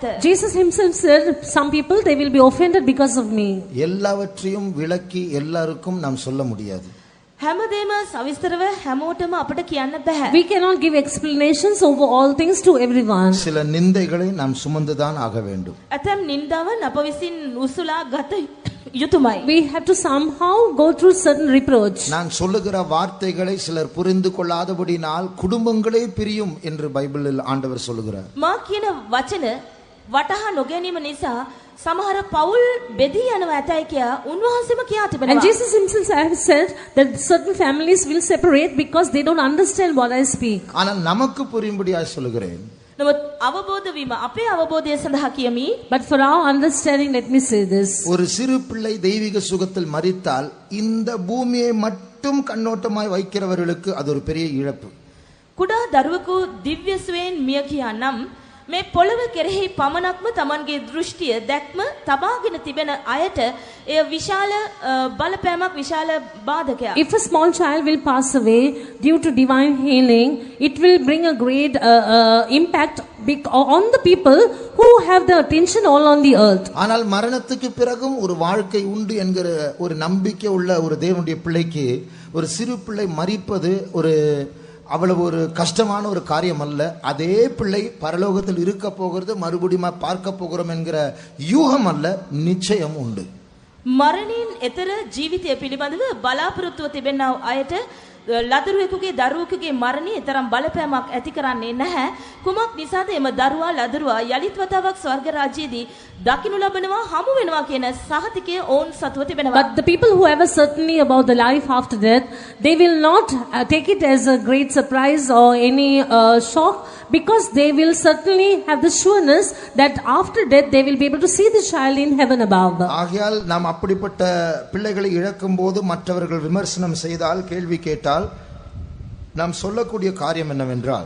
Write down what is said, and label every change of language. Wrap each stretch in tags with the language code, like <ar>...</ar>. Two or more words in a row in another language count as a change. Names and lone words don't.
<en>Jesus himself said, some people, they will be offended because of me.</en> <ta>எல்லாவற்றையும் விளக்கி எல்லாருக்கும் நாம் சொல்ல முடியாது.</ta> <si>හැමදේම සවිස්තරව හැමෝටම අපිට කියන්න බෑ.</si> <en>We cannot give explanations over all things to everyone.</en> <ta>சில நிந்தைகளை நாம் சுமந்துதான் ஆக வேண்டும்.</ta> <si>ඇතැම් නින්දාවන් අප විසින් උසුලා ගත යුතුමයි.</si> <en>We have to somehow go through certain reproach.</en> <ta>நான் சொல்லுகிற வார்த்தைகளை சிலர் புரிந்து கொள்ளாதபடினால் குடும்பங்களே பிரியும் என்று பைபிளில் ஆண்டவர் சொல்லுகிறார்.</ta> <si>මා කියන වචන වටහා නොගැනීම නිසා සමහර පවුල් බෙදී යනවා ඇතයි කියා උන්වහන්සේම කියා</si> <en>And</en> <si>තිබෙනවා.</si> <en>Jesus himself has said that certain families will separate because they don't understand what I speak.</en> <ta>ஆனால் நமக்கு புரியும்படியாய் சொல்லுகிறேன்.</ta> <si>නමුත් අවබෝධ වීම අපේ අවබෝධය සඳහා කියමි.</si> <en>But for our understanding, let me say this.</en> <ta>ஒரு சிறு பிள்ளை தெய்வீக சுகத்தில் மரித்தால் இந்த பூமியை மட்டும் கண்ணோட்டமாய் வைக்கிறவர்களுக்கு அது ஒரு பெரிய இழப்பு.</ta> <si>කුඩා දරුවෙකු දිව්‍ය සුවයෙන් මිය ගියා නම් මේ පොළව කෙරෙහි පමණක්ම Tamanගේ දෘෂ්ටිය දැක්ම තබාගෙන තිබෙන අයට එය විශාල බලපෑමක් විශාල බාධකයක්.</si> <en>If a small child will pass away due to divine healing, it will bring a great impact on the people who have the attention all on the earth.</en> <ta>ஆனால் மரணத்துக்கு பிறகும் ஒரு வாழ்க்கை உண்டு என்கிற ஒரு நம்பிக்கை உள்ள ஒரு தேவனுடைய பிள்ளைக்கு ஒரு சிறு பிள்ளை மரிப்பது ஒரு அவ்வளவு ஒரு கஷ்டமான ஒரு காரியம் அல்ல. அதே பிள்ளை பரலோகத்தில் இருக்க போகிறது, மறுபடியும் பார்க்க போகிறோம் என்கிற யூகம் அல்ல, நிச்சயம் உண்டு.</ta> <si>මරණින් එතර ජීවිතය පිළිබඳව බලාපොරොත්තුව තිබෙනා අයට ලදරුවෙකුගේ දරුවෙකුගේ මරණය තරම් බලපෑමක් ඇති කරන්නේ නැහැ. කුමක් නිසාද එම දරුවා ලදරුවා යලිත් වතාවක් ස්වර්ග රාජ්‍යයේදී දකින්න ලබනවා හමු වෙනවා කියන සහතිකය ඔවුන් සතුව තිබෙනවා.</si> <en>But the people who have a certainty about the life after death, they will not take it as a great surprise or any shock, because they will certainly have the sureness that after death they will be able to see the child in heaven above.</en> <ta>ஆகையால் நாம் அப்படிப்பட்ட பிள்ளைகளை இழக்கும் போது மற்றவர்கள் விமர்சனம் செய்தால், கேள்வி கேட்டால், நாம் சொல்லக்கூடிய காரியம் என்னவென்றால்,</ta>